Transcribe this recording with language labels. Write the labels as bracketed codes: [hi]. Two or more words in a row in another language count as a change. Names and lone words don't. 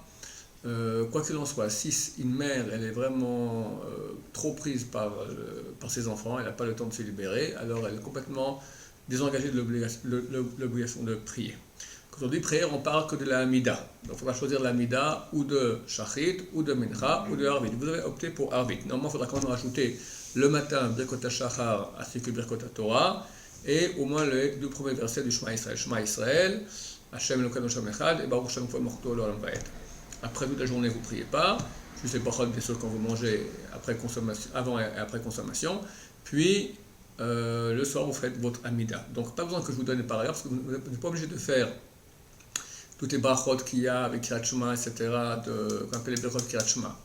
[fr] Quoi qu'il en soit, si une mère elle est vraiment trop prise par ses enfants, elle n'a pas le temps de se libérer, alors elle est complètement désengagée de l'obligation de prier. Quand on dit prière, on parle que de la Hamida. Donc il faudra choisir la Hamida ou de Shachrit, ou de Mincha, ou de Arvit. Vous avez opté pour Arvit. Normalement, il faudra quand même rajouter le matin [he] ברכות השחר [fr] ainsi que [he] ברכות התורה, [fr] et au moins les 2 premiers versets du [he] שמע ישראל. שמע ישראל השם אלוהינו השם אחד, et ברוך שם כבוד מלכותו לעולם ועד. [fr] Après toute la journée, vous ne priez pas, juste les paroles bien sûr quand vous mangez avant et après consommation, puis le soir vous faites votre Amida. Donc pas besoin que je vous donne les paragraphes, parce que vous n'êtes pas obligé de faire toutes les brachot qu'il y a avec [he] קריאת שמע, [fr] etc., qu'on appelle les [he] ברכות קריאת שמע.